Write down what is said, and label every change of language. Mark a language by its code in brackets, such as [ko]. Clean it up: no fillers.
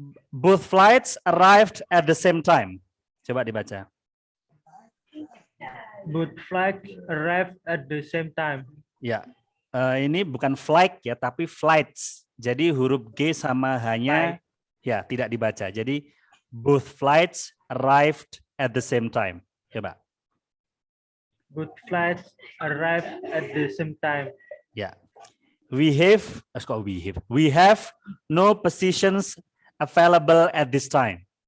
[en] Both flights arrived at the same time. [id] Coba dibaca. [en] Both flights arrived at the same time. [id] Ya, ini bukan flight ya, tapi flights. Jadi huruf G sama H-nya ya tidak dibaca. [en] Jadi both flights arrived at the same time. [id] Coba. [en] Both flights arrived at the same time. [id] Ya. [en] We have no positions available at this time.